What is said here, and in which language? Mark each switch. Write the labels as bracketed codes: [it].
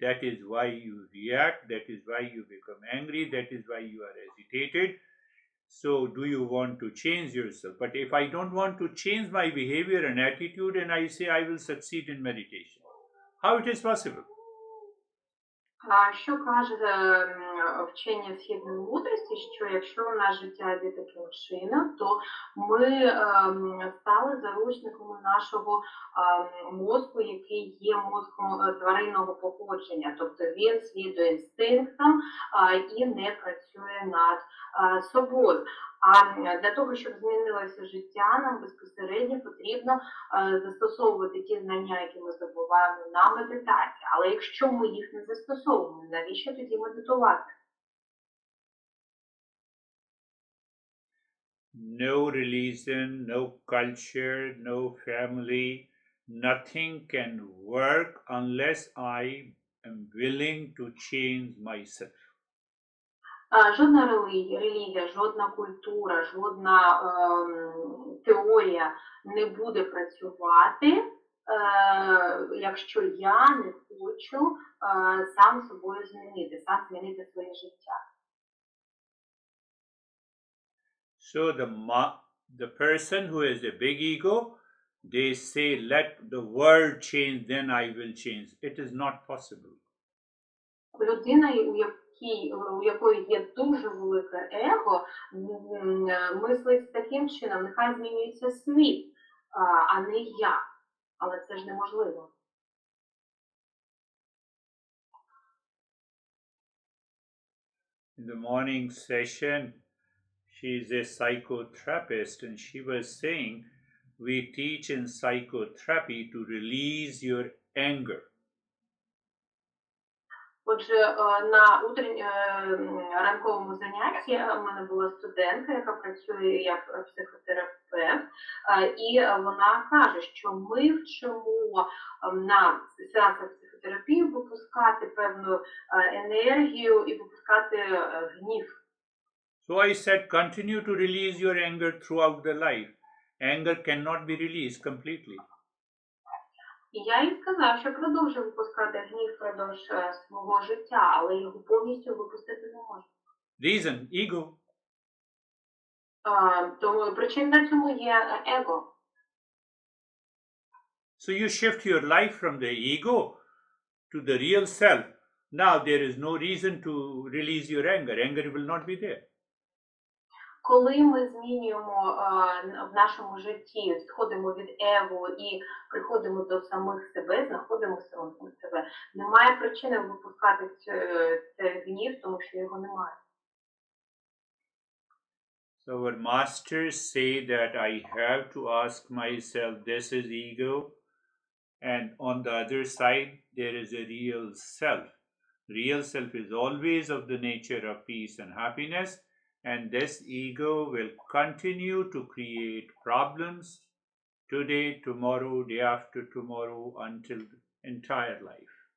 [en] That is why you react, that is why you become angry, that is why you are agitated. So do you want to change yourself? But if I don't want to change my behavior and attitude and I say I will succeed in meditation, how it is possible? [uk] Що каже вчення східної мудрості, що якщо наше життя йде таким чином, то ми стали заручниками нашого мозку, який є мозком тваринного походження. Тобто він слідує інстинктам і не працює над собою. А для того, щоб змінилося життя, нам безпосередньо потрібно застосовувати ті знання, які ми здобуваємо на медитації. Але якщо ми їх не застосовуємо, навіщо тоді медитувати? [en] No religion, no culture, no family, nothing can work unless I am willing to change myself. [uk] Жодна релігія, жодна культура, жодна теорія не буде працювати, якщо я не хочу сам собою змінити, сам змінити своє життя. [en] So the person who has a big ego, they say, let the world change, then I will change. It is not possible. [uk] Людина, у якої є дуже велике его, мислить таким чином, нехай змінюється світ, а не я. Але це ж неможливо. [en] In the morning session, she is a psychotherapist, and she was saying, we teach in psychotherapy to release your anger. [uk] Отже, на ранковому занятті в мене була студентка, яка працює як психотерапевт, і вона каже, що ми вчимо на сеансах психотерапії випускати певну енергію і випускати гнів. [en] So I said, continue to release your anger throughout the life. Anger cannot be released completely. [uk] І я їй сказав, що продовжує випускати гнів впродовж свого життя, але його повністю випустити не може. [en] Reason, ego. [uk] Тому причина цьому є его. [en] So you shift your life from the ego to the real self. Now there is no reason to release your anger. Anger will not be there. [uk] Коли ми змінюємо в нашому житті, сходимо від его і приходимо до самих себе, знаходимо самих себе, немає причини випускати цей гнів, тому що його немає. [en] So our masters say that I have to ask myself, this is ego, and on the other side there is a real self. Real self is always of the nature of peace and happiness, and this ego will continue to create problems today, tomorrow, day after tomorrow, until the entire life.